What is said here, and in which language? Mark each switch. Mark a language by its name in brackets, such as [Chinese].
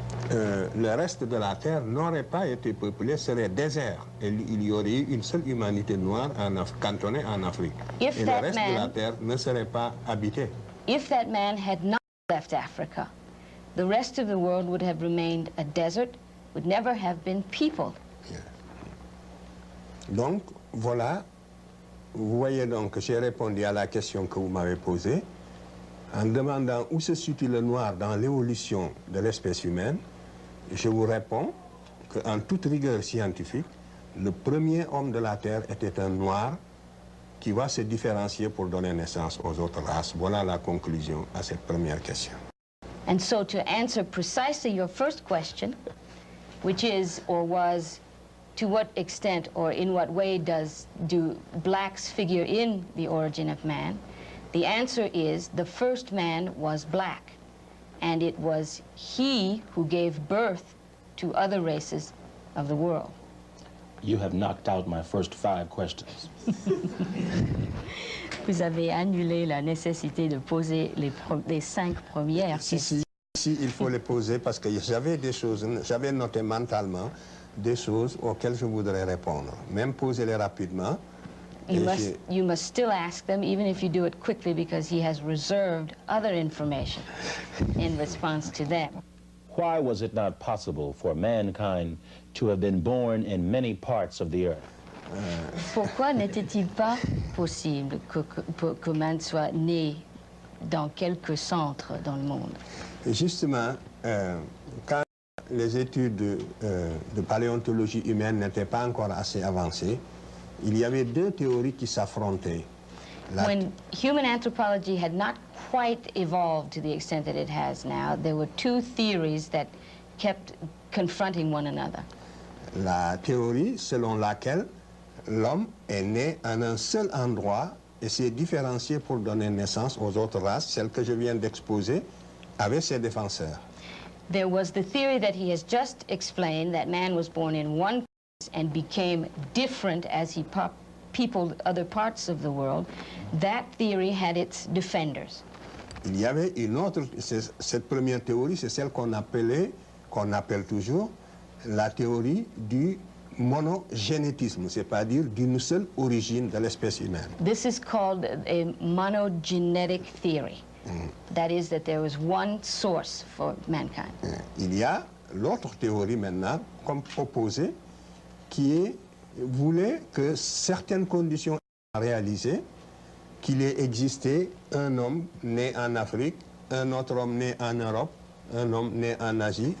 [French] Le reste de la Terre n'aurait pas été peuplé, serait désert. Et il y aurait eu une seule humanité noire cantonnée en Afrique. Et le reste de la Terre ne serait pas habité. [English] If that man had not left Africa, the rest of the world would have remained a desert, would never have been peopled. Yeah. [French] Donc, voilà, vous voyez donc que j'ai répondu à la question que vous m'avez posée en demandant où se situe le noir dans l'évolution de l'espèce humaine. Je vous réponds qu'en toute rigueur scientifique, le premier homme de la Terre était un noir qui va se différencier pour donner naissance aux autres races. Voilà la conclusion à cette première question. [English] And so to answer precisely your first question, which is or was, to what extent or in what way do blacks figure in the origin of man, the answer is the first man was black. And it was he who gave birth to other races of the world. You have knocked out my first 5 questions. [French] Vous avez annulé la nécessité de poser les 5 premières questions. Si, il faut les poser parce que j'avais des choses, j'avais noté mentalement des choses auxquelles je voudrais répondre. Même poser-les rapidement. [English] You must still ask them, even if you do it quickly, because he has reserved other information in response to them. Why was it not possible for mankind to have been born in many parts of the earth? [French] Pourquoi n'était-il pas possible que man soit né dans quelques centres dans le monde? Justement, quand les études de paléontologie humaine n'étaient pas encore assez avancées, il y avait 2 théories qui s'affrontaient. [English] When human anthropology had not quite evolved to the extent that it has now, there were 2 theories that kept confronting one another. [French] La théorie selon laquelle l'homme est né en un seul endroit et s'est différencié pour donner naissance aux autres races, celle que je viens d'exposer, avait ses défenseurs. [English] There was the theory that he has just explained, that man was born in one place and became different as he peopled other parts of the world. That theory had its defenders. [French] Il y avait une autre, cette première théorie, c'est celle qu'on appelle toujours la théorie du monogénétisme, c'est-à-dire d'une seule origine de l'espèce humaine. [English] This is called a monogenetic theory. That is, that there was one source for mankind. [French] Il y a l'autre théorie maintenant, comme proposée, qui voulait que certaines conditions soient réalisées, qu'il ait existé un homme né en Afrique, un autre homme né en Europe, un homme né en Asie.